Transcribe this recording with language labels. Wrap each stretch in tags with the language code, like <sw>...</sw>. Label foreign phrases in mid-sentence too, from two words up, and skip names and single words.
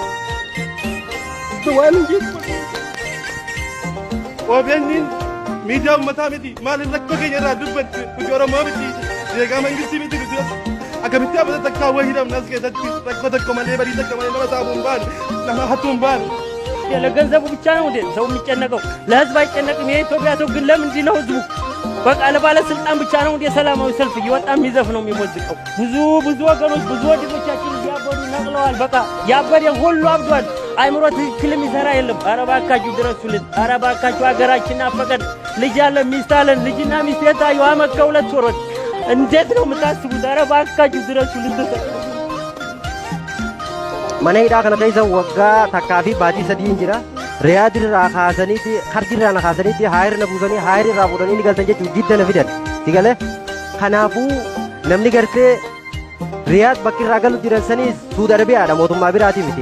<om>Waan hin jeetu. OBN miidiyaa uummataa miti maaliif rakkoo keenya irraa dubbattu nuti Oromoo miti deegaa mangistii miti nuti akkamitti abata takkaa wayii hidhamna as keessatti rakkoo tokko malee badii tokko malee nama saamuu hin baane nama hattuu hin baane.</om> <am>ለገንዘቡ ብቻ ነው እንዴ ሰው የሚጨነቀው? ለህዝብ አይጨነቅም? የኢትዮጵያ ሰው ግን ለምንድን ነው ህዝቡ በቃ ለባለስልጣን ብቻ ነው እንዴ ሰላማዊ ሰልፍ እየወጣ የሚዘፍ ነው የሚሞዝቀው? ብዙ ወገኖች ብዙ ወንድሞቻችን እያበዱ ነቅለዋል። በቃ ያበደ ሁሉ አብዷል። አይምሮ ትክክል የሚሰራ የለም። ኧረ እባካችሁ ድረሱልን። ኧረ እባካችሁ ሀገራችንን አፈቀድ ልጅ አለን ሚስት አለን። ልጅና ሚስት የታየው አመት ከሁለት ወሮች እንዴት ነው የምታስቡት? ኧረ እባካችሁ ድረሱልን።</am> <om>Mana hidhaa kana keessa waggaa takkaa fi baatii sadii hin jira. Riyaad irraa kaasaniiti kardi irraa na kaasaniiti haayir na buusanii haayir irraa fuudhanii ni galtan jechuun jidda na fidan. Sigale kanaafuu namni gartee Riyaad bakki irraa galu jiran sanis Suudi Arabiyaadha mootummaa biraatii miti.</om>